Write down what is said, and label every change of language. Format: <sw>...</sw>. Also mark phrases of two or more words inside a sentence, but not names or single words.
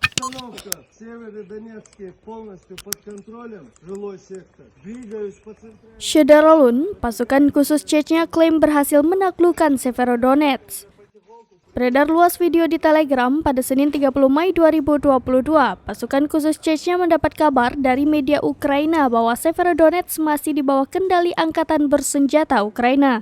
<ru>Обстановка в Северодонецке полностью под контролем. Жилой сектор. Двигаюсь по центральному.</ru> <id>Syederalun, pasukan khusus Chechnya klaim berhasil menaklukkan Severodonetsk. Beredar luas video di Telegram pada Senin 30 Mei 2022. Pasukan khusus Chechnya mendapat kabar dari media Ukraina bahwa Severodonetsk masih di bawah kendali angkatan bersenjata Ukraina.</id>